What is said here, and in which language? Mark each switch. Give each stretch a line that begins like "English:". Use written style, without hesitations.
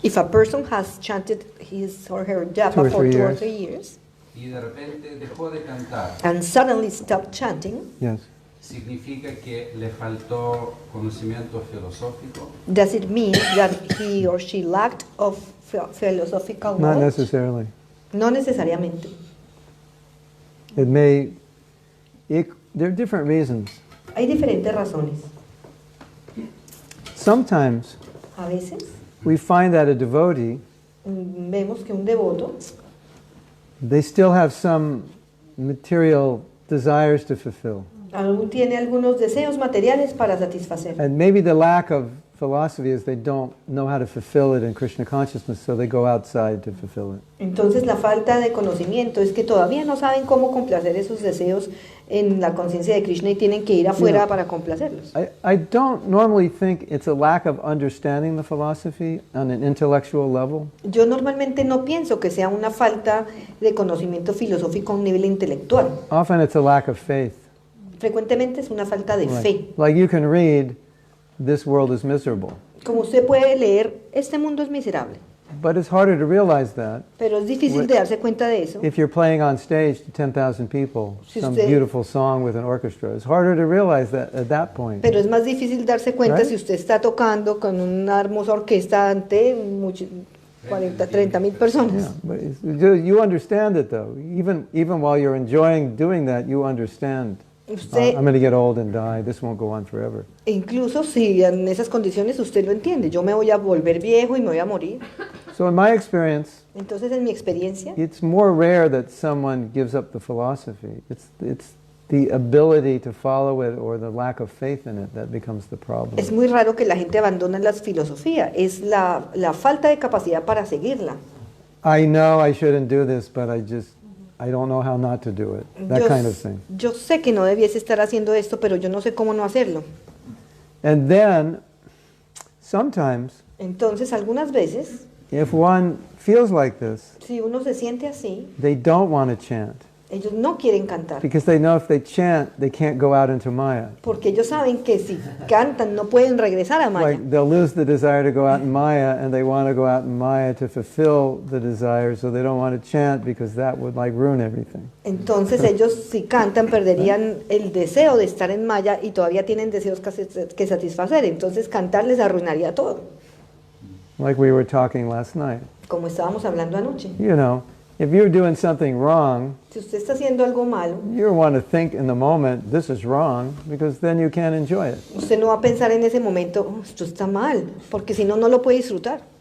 English: If a person has chanted his or her 2 japa or for 3 2 or years. 3 years
Spanish: y de repente dejó de cantar,
English: and suddenly stopped chanting, Yes.
Spanish: significa que le faltó conocimiento filosófico.
English: does it mean that he or she lacked of philosophical Not knowledge? necessarily.
Spanish: No necesariamente.
English: It may. There are different reasons.
Spanish: Hay diferentes razones.
English: Sometimes
Spanish: A veces
English: we find that a devotee,
Spanish: vemos que un devoto
English: they still have some material desires to fulfill.
Spanish: aún tiene algunos deseos materiales para satisfacer.
English: And maybe the lack of philosophy is they don't know how to fulfill it in Krishna consciousness, so they go outside to fulfill it.
Spanish: Entonces la falta de conocimiento es que todavía no saben cómo complacer esos deseos en la conciencia de Krishna y tienen que ir afuera
English: Yeah.
Spanish: para complacerlos.
English: I don't normally think it's a lack of understanding the philosophy on an intellectual level.
Spanish: Yo normalmente no pienso que sea una falta de conocimiento filosófico a un nivel intelectual.
English: Often it's a lack of faith.
Spanish: Frecuentemente es una falta de fe.
English: Like you can read, this world is miserable.
Spanish: Como usted puede leer, este mundo es miserable.
English: But it's harder to realize that
Spanish: Pero es difícil de darse cuenta de eso.
English: if you're playing on stage to 10,000 people,
Spanish: Si
English: some
Spanish: usted-
English: beautiful song with an orchestra. It's harder to realize that at that point.
Spanish: Pero es más difícil darse cuenta
English: Right.
Spanish: si usted está tocando con una hermosa orquesta ante 40, 30,000 personas.
English: Yeah, but you understand it though. Even while you're enjoying doing that, you understand.
Spanish: Usted,
English: I'm going to get old and die. This won't go on forever.
Spanish: incluso si en esas condiciones usted lo entiende, yo me voy a volver viejo y me voy a morir.
English: So in my experience,
Spanish: Entonces, en mi experiencia,
English: it's more rare that someone gives up the philosophy. It's the ability to follow it or the lack of faith in it that becomes the problem.
Spanish: es muy raro que la gente abandone la filosofía, es la falta de capacidad para seguirla.
English: I know I shouldn't do this, but I don't know how not to do it. That
Spanish: Yo,
English: kind of thing.
Spanish: yo sé que no debiese estar haciendo esto, pero yo no sé cómo no hacerlo.
English: And then, sometimes,
Spanish: Entonces, algunas veces,
English: if one feels like this,
Spanish: si uno se siente así,
English: they don't want to chant.
Spanish: Ellos no quieren cantar,
English: because they know if they chant, they can't go out into Maya.
Spanish: porque ellos saben que si cantan no pueden regresar a Maya.
English: Like they'll lose the desire to go out in Maya, and they want to go out in Maya to fulfill the desire, so they don't want to chant because that would like ruin everything.
Spanish: Entonces ellos si cantan perderían el deseo de estar en Maya y todavía tienen deseos que satisfacer, entonces cantar les arruinaría todo,
English: Like we were talking last night.
Spanish: como estábamos hablando anoche.
English: You know, if you're doing something wrong,
Spanish: Si usted está haciendo algo malo,
English: you want to think in the moment, this is wrong, because then you can't enjoy it.
Spanish: usted no va a pensar en ese momento, "Oh, esto está mal", porque si no, no lo puede disfrutar.